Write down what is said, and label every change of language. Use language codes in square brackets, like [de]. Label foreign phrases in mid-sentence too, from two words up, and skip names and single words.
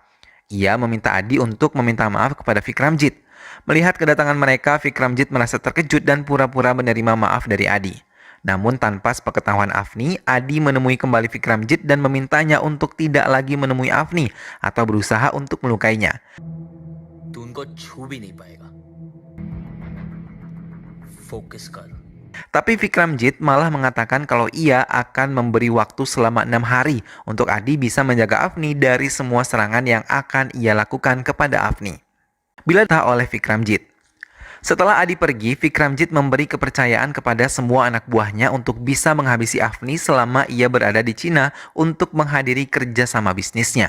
[id] Ia meminta Adi untuk meminta maaf kepada Vikramjit. Melihat kedatangan mereka, Vikramjit merasa terkejut dan pura-pura menerima maaf dari Adi. Namun tanpa sepengetahuan Afni, Adi menemui kembali Vikramjit dan memintanya untuk tidak lagi menemui Afni atau berusaha untuk melukainya. [hi] तू उनको छू भी नहीं पाएगा. Fokus कर. [id] Tapi Vikramjit malah mengatakan kalau ia akan memberi waktu selama 6 hari untuk Adi bisa menjaga Afni dari semua serangan yang akan ia lakukan kepada Afni. Bila tak oleh Vikramjit. Setelah Adi pergi, Vikramjit memberi kepercayaan kepada semua anak buahnya untuk bisa menghabisi Afni selama ia berada di Cina untuk menghadiri kerjasama bisnisnya.